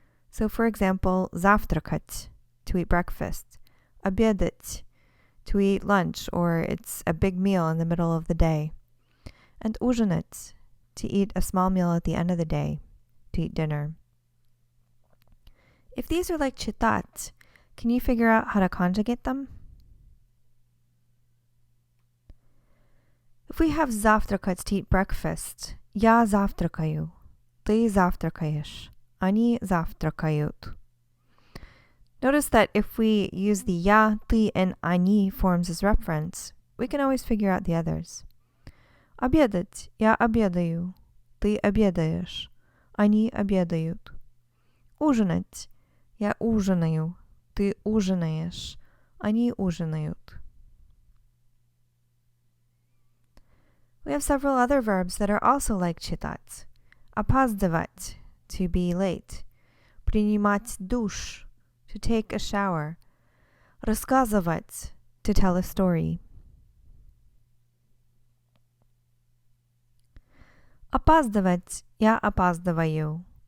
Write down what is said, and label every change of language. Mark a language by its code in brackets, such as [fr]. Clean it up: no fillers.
[en] So for example, завтракать, to eat breakfast, обедать, to eat lunch, or it's a big meal in the middle of the day, and ужинать, to eat a small meal at the end of the day, to eat dinner. If these are like читать, can you figure out how to conjugate them? If we have завтракать, to eat breakfast, [ru] я завтракаю, ты завтракаешь, они завтракают. [en] Notice that if we use the я, ты, and они forms as reference, we can always figure out the others. [ru] Обедать, я обедаю, ты обедаешь, они обедают. Ужинать, я ужинаю, ты ужинаешь, они ужинают. [en] We have several other verbs that are also like читать. Опаздывать, to be late. [ru] Принимать душ, [en] to take a shower. Рассказывать, to tell a story. [ru] Опаздывать, я опаздываю.